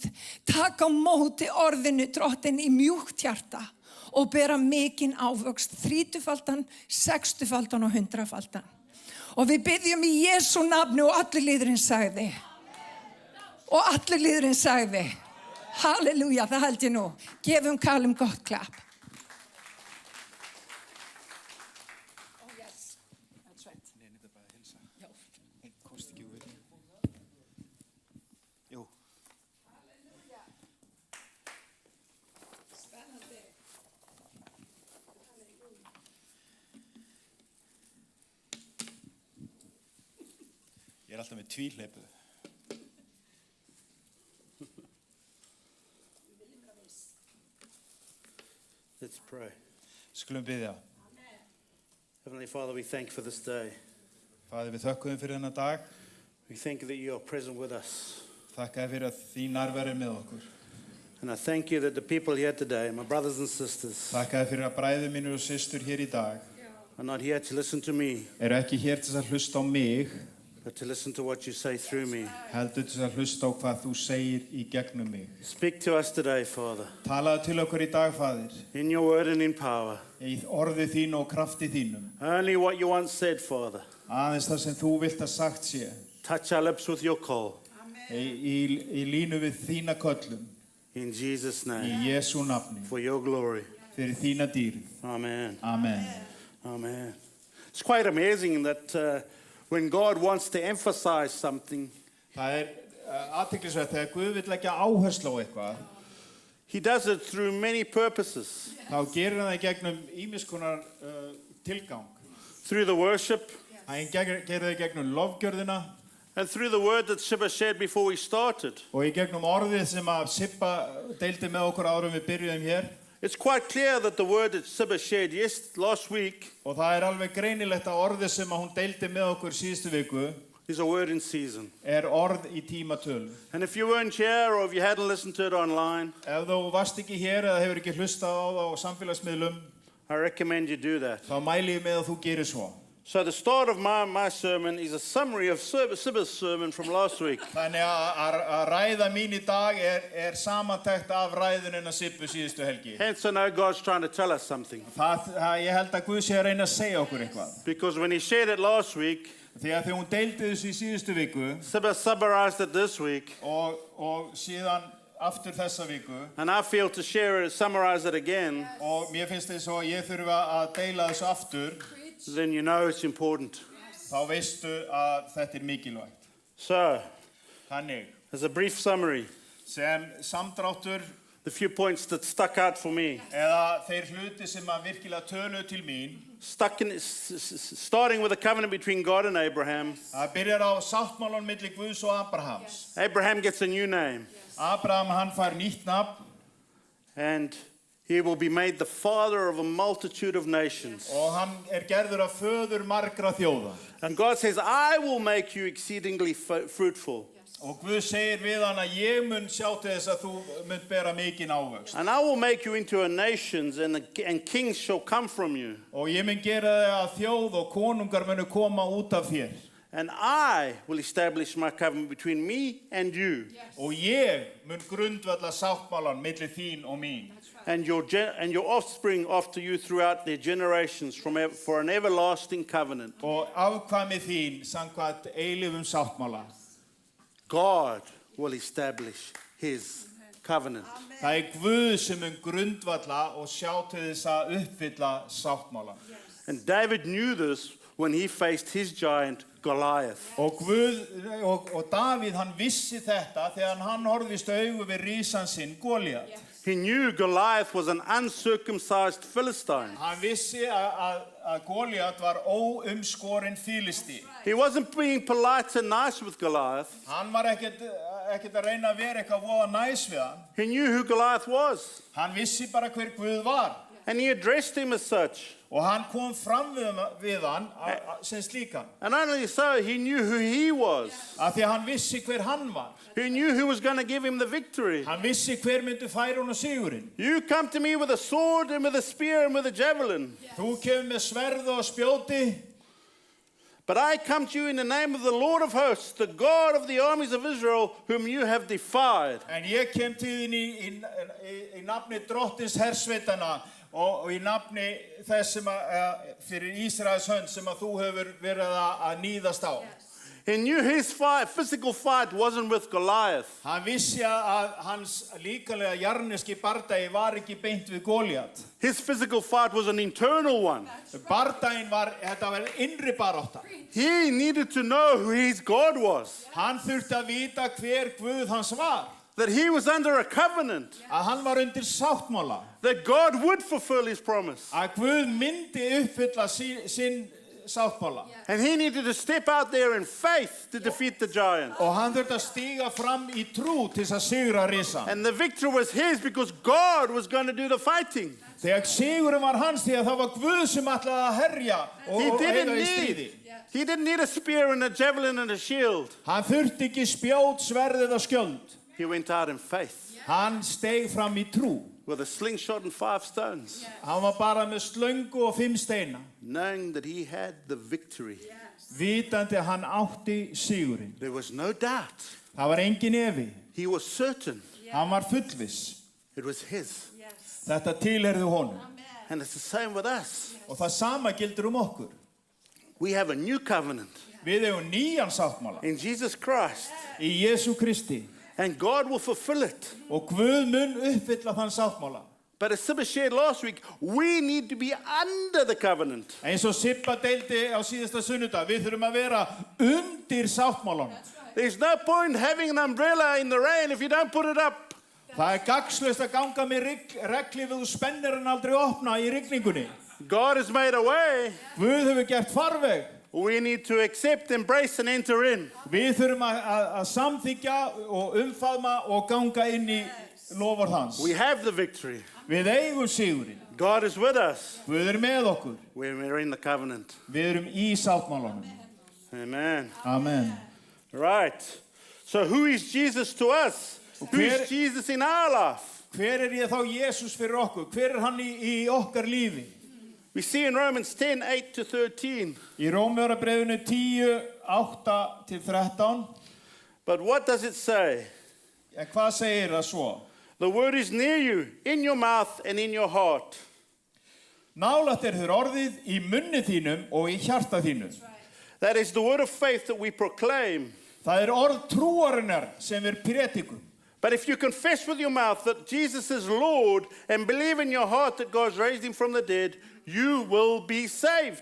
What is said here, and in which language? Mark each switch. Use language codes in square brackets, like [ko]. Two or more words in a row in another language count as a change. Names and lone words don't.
[is] Taka á móti orðinu, Drottinn, í mjúkt hjarta og bera mikinn ávöxt, 30-faldan, 60-faldan og 100-faldan. Og við biðjum í Jesú nafni og allir líðurinn sagði. Og allir líðurinn sagði. Halleluja, það held ég nú. Gefum Callum gott klapp. [en] Oh yes, that's right. [is] Nei, þetta er bara að hilsa. Já. Einn kosti ekki úr. Jú. Spennandi. Ég er alltaf með tvíhleipu. [en] Let's pray. [is] Skulum biðja. [en] Heavenly Father, we thank you for this day. [is] Faðir, við þökkum fyrir þennan dag. [en] We thank you that you are present with us. [is] Þakka þér fyrir að þín nærvera er með okkur. [en] And I thank you that the people here today, my brothers and sisters, [is] Þakka þér fyrir að bræður mínir og systur hér í dag [en] are not here to listen to me, [is] eru ekki hér til að hlusta á mig, [en] but to listen to what you say through me. [is] heldur til að hlusta á hvað þú segir í gegnum mig. [en] Speak to us today, Father, [is] Talaðu til okkur í dag, Faðir, [en] in your word and in power. [is] í orði þínu og krafti þínum. [en] Only what you once said, Father. [is] Aðeins það sem þú vilt að sagt sé, [en] Touch our lips with your call. [is] í línu við þína köllum, [en] In Jesus' [is] í [en] name, [is] Jesú nafni, [en] for your glory. [is] fyrir þína dýrð. Amen. Amen. Amen. [en] It's quite amazing that when God wants to emphasize something, [is] Það athyglisvert þegar Guð vill leggja áherslu á eitthvað, [en] he does it through many purposes. [is] þá gerir hann það í gegnum ýmiss konar tilgang. [en] Through the worship, [is] Hann gerir það í gegnum lofgjörðina [en] and through the word that Sibba shared before we started. [is] og í gegnum orðið sem að Sibba deildi með okkur árum við byrjuðum hér. [en] It's quite clear that the word that Sibba shared last week [is] Og það alveg greinilegt að orðið sem að hún deildi með okkur síðustu viku [en] is a word in season. [is] orð í tímatölu. [en] And if you weren't here or if you hadn't listened to it online, [is] Ef þú varst ekki hér eða hefur ekki hlustað á það á samfélagsmiðlum, [en] I recommend you do that. [is] þá mæli ég með að þú gerir svo. [en] So the start of my sermon is a summary of Sibba's sermon from last week. [is] Þannig að ræða mín í dag samantekt af ræðunina Sibbu síðustu helgi. [en] Hence I know God's trying to tell us something. [is] Ég held að Guð sé að reyna að segja okkur eitthvað. [en] Because when he shared it last week, [is] Þegar hún deildi þessu í síðustu viku [en] Sibba summarized it this week. [is] og síðan aftur þessa viku [en] And I feel to share it, summarize it again, [is] og mér finnst þess að ég þurfa að deila þessu aftur, [en] then you know it's important. [is] þá veistu að þetta mikilvægt. [en] So, [is] Þannig, [en] as a brief summary, [is] sem samdráttur [en] the few points that stuck out for me. [is] eða þeir hluti sem að virkilega töluðu til mín, [en] Starting with the covenant between God and Abraham. [is] það byrjar á sáttmálanum milli Guðs og Abrahams. [en] Abraham gets a new name, [is] Abraham hann fær nýtt nafn [en] and he will be made the father of a multitude of nations. [is] og hann gerður af föður margra þjóða. [en] And God says, I will make you exceedingly fruitful. [is] Og Guð segir við hann að ég mun sjá til þess að þú mun bera mikinn ávöxt. [en] And I will make you into a nations, and kings shall come from you. [is] Og ég mun gera þig að þjóð og konungar munu koma út af þér. [en] And I will establish my covenant between me and you. [is] Og ég mun grundvalla sáttmálan milli þín og mín. [en] And your offspring after you throughout their generations for an everlasting covenant. [is] Og afkvæmi þín samkvæmt eilífum sáttmála. [en] God will establish his covenant. [is] Það Guð sem mun grundvalla og sjá til þess að uppfylla sáttmála. [en] And David knew this when he faced his giant Goliath. [is] Og Davíð hann vissi þetta þegar hann horfðist augu við risan sinn Goliat. [en] He knew Goliath was an uncircumcised Philistine. [is] Hann vissi að Goliat var óumskorinn Filisti. [en] He wasn't being polite and nice with Goliath. [is] Hann var ekkert að reyna að vera eitthvað voða næs við hann. [en] He knew who Goliath was. [is] Hann vissi bara hver Guð var. [en] And he addressed him as such. [is] Og hann kom fram við hann sem slíkan. [en] And not only so, he knew who he was. [is] Af því að hann vissi hver hann var. [en] He knew who was going to give him the victory. [is] Hann vissi hver myndi færa honum sigurinn. [en] You come to me with a sword and with a spear and with a javelin. [is] Þú kemur með sverð og spjóti. [en] But I come to you in the name of the Lord of hosts, the God of the armies of Israel, whom you have defied. [is] En ég kem til þín í nafni drottins hersveitana og í nafni þess sem fyrir Ísraels hönd sem að þú hefur verið að níðast á. [en] He knew his physical fight wasn't with Goliath. [is] Hann vissi að hans líkalega jarneski bardagi var ekki beint við Góliat. [en] His physical fight was an internal one. [is] Bardaginn þetta var innri barátta. [en] He needed to know who his God was. [is] Hann þurfti að vita hver Guð hans var. [en] That he was under a covenant. [is] Að hann var undir sáttmála. [en] That God would fulfill his promise. [is] Að Guð myndi uppfylla sinn sáttmála. [en] And he needed to step out there in faith to defeat the giant. [is] Og hann þurfti að stíga fram í trú til að sigra risann. [en] And the victory was his because God was going to do the fighting. [is] Þegar sigurinn var hans því að það var Guð sem ætlaði að herja og eiga í stríði. [en] He didn't need a spear and a javelin and a shield. [is] Hann þurfti ekki spjót, sverð eða skjöld. [en] He went out in faith [is] Hann steig fram í trú. [en] with a slingshot and 5 stones, [is] Hann var bara með slöngu og 5 steina. [en] knowing that he had the victory. [is] Vitandi að hann átti sigurinn. [en] There was no doubt. [is] Það var engin efi. [en] He was certain [is] Hann var fullviss. [en] it was his. [is] Þetta tilherði honum. [en] And it's the same with us. [is] Og það sama gildur okkur. [en] We have a new covenant [is] Við eigum nýjan sáttmála [en] in Jesus Christ, [is] í Jesú Kristi. [en] and God will fulfill it. [is] Og Guð mun uppfylla þann sáttmála. [en] But as Sibba shared last week, we need to be under the covenant. [is] Eins og Sibba deildi á síðasta sunnudag, við þurfum að vera undir sáttmálanum. [en] There's no point having an umbrella in the rain if you don't put it up. [is] Það gagnslaust að ganga með regli við þú spennir hann aldrei opna í rigningunni. [en] God has made a way. [is] Guð hefur gert farveg. [en] We need to accept, embrace, and enter in. [is] Við þurfum að samþykja og umfaðma og ganga inn í lofar hans. [en] We have the victory. [is] Við eigum sigurinn. [en] God is with us [is] Guð með okkur. [en] when we're in the covenant. [is] Við erum í sáttmálanum. Amen. Amen. [en] Right. So who is Jesus to us? Who is Jesus in our life? [is] Hver ég þá Jesús fyrir okkur? Hver hann í okkar lífi? [en] We see in Romans 10, 8 to 13. [is] Í Rómverjabréfinu 10, 8 til 13. [en] But what does it say? [is] Hvað segir það svo? [en] The word is near you, in your mouth and in your heart. [is] Nálægt þér orðið í munni þínum og í hjarta þínu. [en] That is the word of faith that we proclaim. [is] Það orð trúarinnar sem við predikum. [en] But if you confess with your mouth that Jesus is Lord and believe in your heart that God's raised him from the dead, you will be saved.